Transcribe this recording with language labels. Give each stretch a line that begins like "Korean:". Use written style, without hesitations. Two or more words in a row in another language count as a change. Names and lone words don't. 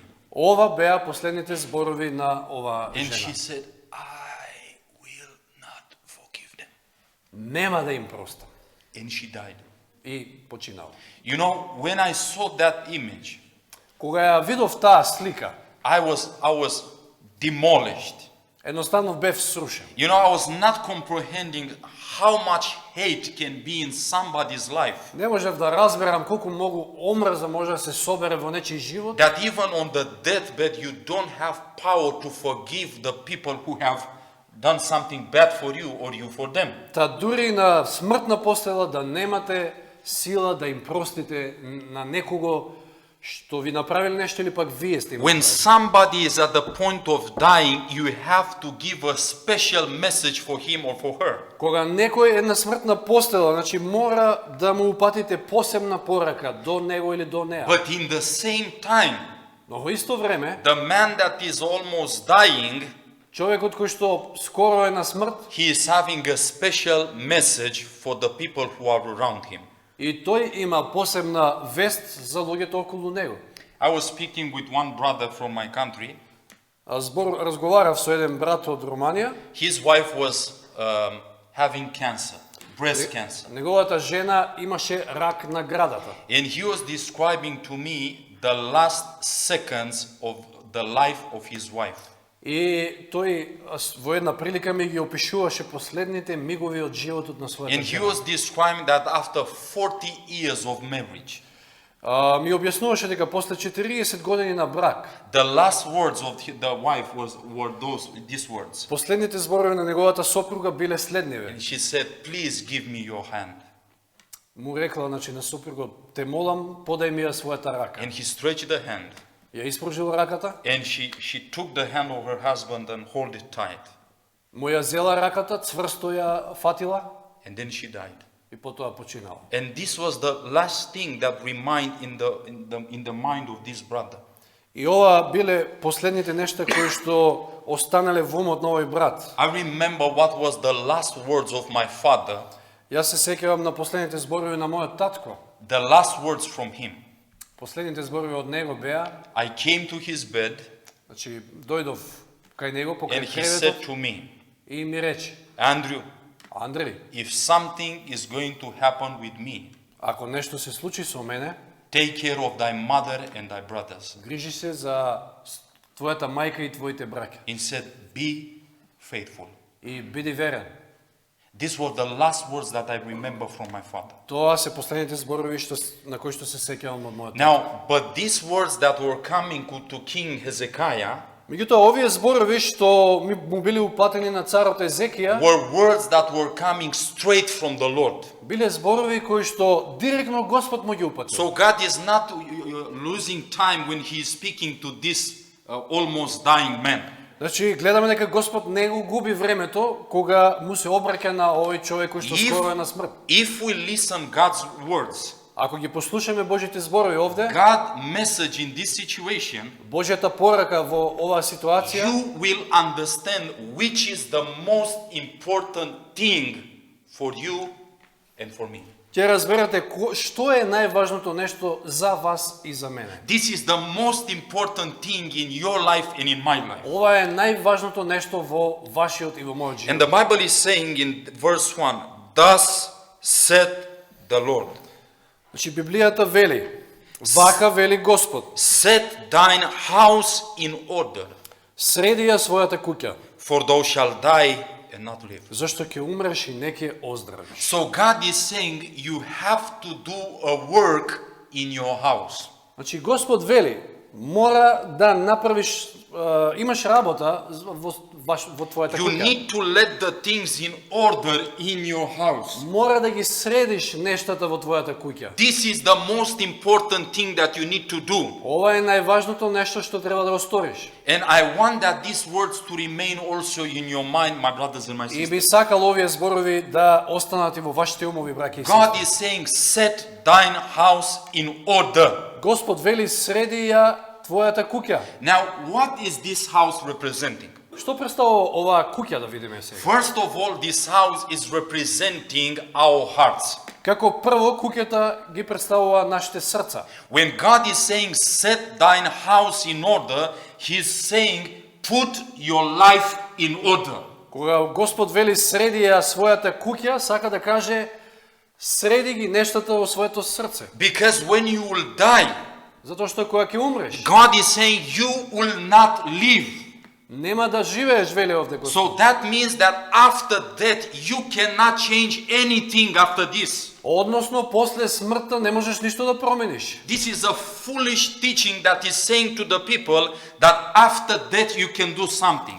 Macedonian: Ова беа последните зборови на оваа
English: And she
Macedonian: жена.
English: said, I will not forgive them.
Macedonian: Нема да им простам.
English: And she died.
Macedonian: И починала.
English: You know, when I saw that image,
Macedonian: Кога ја видов таа слика,
English: I was demolished.
Macedonian: едноставно бев срушен.
English: You know, I was not comprehending how much hate can be in somebody's life.
Macedonian: Не можев да разберам колку многу омрза може да се собере во нечиј живот,
English: That even on the deathbed, you don't have power to forgive the people who have done something bad for you or you for them.
Macedonian: та дури на смртна постела да немате сила да им простите на некого што ви направил нешто или пак вие сте им
English: When
Macedonian: направили.
English: somebody is at the point of dying, you have to give a special message for him or for her.
Macedonian: Кога некој е на смртна постела, значи мора да му упатите посебна порака до него или до неа.
English: But in the same time,
Macedonian: Но во исто време,
English: the man that is almost dying,
Macedonian: човекот кој што скоро е на смрт,
English: he is having a special message for the people who are around him.
Macedonian: и тој има посебна вест за луѓето околу него.
English: I was speaking with one brother from my country.
Macedonian: Разговарав со еден брат од Руманија.
English: His wife was having cancer, breast cancer.
Macedonian: Неговата жена имаше рак на градата.
English: And he was describing to me the last seconds of the life of his wife.
Macedonian: И тој во една прилика ми ги опишуваше последните мигови од животот на својата
English: And he
Macedonian: жена.
English: was describing that after 40 years of marriage,
Macedonian: Ми објаснуваше дека после 40 години на брак,
English: the last words of the wife were these words.
Macedonian: последните зборови на неговата сопруга биле следниве.
English: And she said, please give me your hand.
Macedonian: Му рекла, значи, на сопругот, те молам, подај ми ја својата рака.
English: And he stretched the hand.
Macedonian: Ја испружил раката,
English: And she took the hand of her husband and hold it tight.
Macedonian: му ја зела раката, цврсто ја фатила
English: And then she died.
Macedonian: и потоа починала.
English: And this was the last thing that remained in the mind of this brother.
Macedonian: И ова биле последните нешта кои што останале во умот на овој брат.
English: I remember what was the last words of my father,
Macedonian: Јас се сеќавам на последните зборови на мојот татко.
English: the last words from him.
Macedonian: Последните зборови од него беа,
English: I came to his bed
Macedonian: значи дојдов кај него
English: and
Macedonian: покрај
English: he said
Macedonian: креветот
English: to me,
Macedonian: и ми рече:
English: Andrew,
Macedonian: Андреј,
English: if something is going to happen with me,
Macedonian: ако нешто се случи со мене,
English: take care of thy mother and thy brothers.
Macedonian: грижи се за твојата мајка и твоите браќа
English: He said, be faithful.
Macedonian: и биди верен.
English: These were the last words that I remember from my father.
Macedonian: Тоа се последните зборови на кои што се сеќавам од мојот.
English: Now, but these words that were coming to King Hezekiah
Macedonian: Меѓутоа, овие зборови што му били упатени на царот Езекија,
English: were words that were coming straight from the Lord.
Macedonian: биле зборови кои што директно Господ му ги упатил.
English: So God is not losing time when he is speaking to this almost dying man.
Macedonian: Значи, гледаме дека Господ не го губи времето кога му се обраќа на овој човек кој што скоро е на смрт.
English: If we listen God's words,
Macedonian: Ако ги послушаме Божите зборови овде,
English: God's message in this situation,
Macedonian: Божјата порака во оваа ситуација,
English: you will understand which is the most important thing for you and for me.
Macedonian: ќе разберете што е најважното нешто за вас и за мене.
English: This is the most important thing in your life and in my life.
Macedonian: Ова е најважното нешто во вашиот и во мојот живот.
English: And the Bible is saying in verse 1, thus said the Lord,
Macedonian: Значи Библијата вели, вака вели Господ,
English: set thine house in order,
Macedonian: среди ја својата куќа,
English: for thou shalt die and not live.
Macedonian: зашто ќе умреш и не ќе оздравиш.
English: So God is saying you have to do a work in your house.
Macedonian: Значи Господ вели, мора да направиш, имаш работа во твојата
English: You
Macedonian: куќа.
English: need to let the things in order in your house.
Macedonian: Мора да ги средиш нештата во твојата куќа.
English: This is the most important thing that you need to do.
Macedonian: Ова е најважното нешто што треба да го сториш.
English: And I want that these words to remain also in your mind, my brothers and my
Macedonian: И
English: sisters.
Macedonian: би сакал овие зборови да останат и во вашите умови, браќа и
English: God
Macedonian: сестри.
English: is saying, set thine house in order.
Macedonian: Господ вели среди ја твојата куќа.
English: Now, what is this house representing?
Macedonian: Што представува оваа куќа, да видиме сега?
English: First of all, this house is representing our hearts.
Macedonian: Како прво, куќата ги представува нашите срца.
English: When God is saying, set thine house in order, He's saying, put your life in order.
Macedonian: Кога Господ вели среди ја својата куќа, сака да каже среди ги нештата во своето срце.
English: Because when you will die,
Macedonian: Затоа што кога ќе умреш,
English: God is saying, you will not live.
Macedonian: нема да живееш, вели овде Господ.
English: So that means that after death, you cannot change anything after this.
Macedonian: Односно, после смртта не можеш ништо да промениш.
English: This is a foolish teaching that is saying to the people that after death you can do something.